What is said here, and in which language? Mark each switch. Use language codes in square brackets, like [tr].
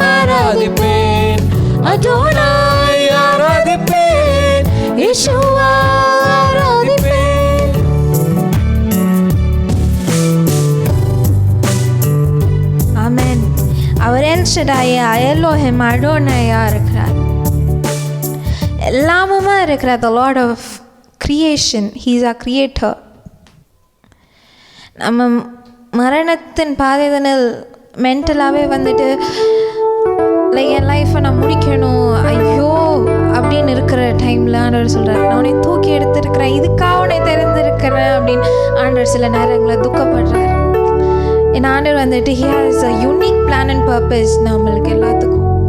[ta] ஆராதிப்பேன், அதோனாய் ஆராதிப்பேன், யெஷுவா ஆராதிப்பேன். ஆமென். அவர் எல் ஷடாயா, எலோஹிம், அடோனாயா இருக்கிறார். எல்லாமுமா இருக்கிற [en] the Lord of creation. He is our creator. [ta] நம்ம மரணத்தின் பாதைதனில் மென்டலாகவே வந்துட்டு லைக் என் லைஃப்பை நான் முடிக்கணும் ஐயோ அப்படின்னு இருக்கிற டைமில் ஆண்டவர் சொல்கிறார், நான் உன்னை தூக்கி எடுத்திருக்கிறேன், இதுக்காக உன்னை தெரிந்திருக்கிறேன் அப்படின்னு ஆண்டவர் சில நேரங்களில் துக்கப்படுறார். என் ஆண்டவர் வந்துட்டு [en] he has a unique plan and purpose [ta] நம்மளுக்கு எல்லாத்துக்கும்.